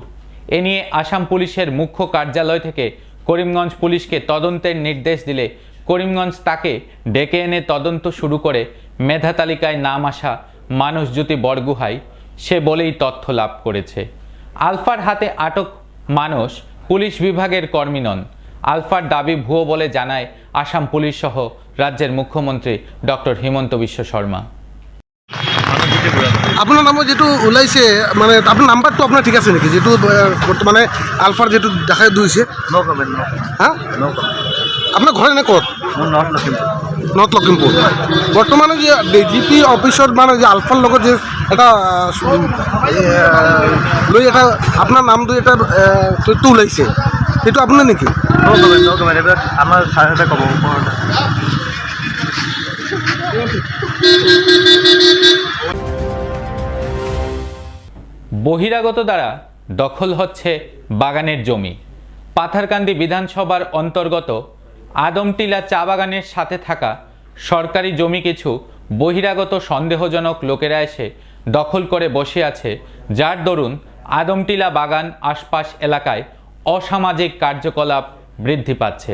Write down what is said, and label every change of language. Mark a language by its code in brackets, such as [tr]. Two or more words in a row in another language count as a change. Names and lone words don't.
[bn] এ নিয়ে আসাম পুলিশের মুখ্য কার্যালয় থেকে করিমগঞ্জ পুলিশকে তদন্তের নির্দেশ দিলে করিমগঞ্জ তাকে ডেকে এনে তদন্ত শুরু করে মেধা তালিকায় নাম আসা মানসজ্যোতি বরগুহাই সে বলেই তথ্য লাভ করেছে। আলফার হাতে আটক মানুষ পুলিশ বিভাগের কর্মী নন। আলফার দাবি ভুয়ো বলে জানায় আসাম পুলিশ সহ রাজ্যের মুখ্যমন্ত্রী ডক্টর হিমন্ত বিশ্ব শর্মা। [as] আপোনাৰ নামত যেটো ওলাইছে মানে আপোনাৰ নাম্বাৰটো আপোনাৰ ঠিক আছে নেকি, যেটো বৰ্তমানে আলফাৰ যেটো দেখাই দিছে? [en] No comment, [as] হা [en] No comment. [as] আপোনাৰ ঘৰ এনে ক'ত? মোৰ নৰ্থ লখিমপুৰ। নৰ্থ লখিমপুৰ। বৰ্তমানে যে ডিজিপি অফিচত মানে যে আলফাৰ লগত যে এটা লৈ এটা আপোনাৰ নামটো এটা তথ্য ওলাইছে, সেইটো আপোনাৰ নেকি? [en] No comment, no comment. [as] এইবিলাক আমাৰ ছাৰহঁতে ক'ব। [bn] বহিরাগত দ্বারা দখল হচ্ছে বাগানের জমি। পাথারকান্দি বিধানসভার অন্তর্গত আদমটিলা চা বাগানের সাথে থাকা সরকারি জমি কিছু বহিরাগত সন্দেহজনক লোকেরা এসে দখল করে বসে আছে, যার দরুন আদমটিলা বাগান আশপাশ এলাকায় অসামাজিক কার্যকলাপ বৃদ্ধি পাচ্ছে।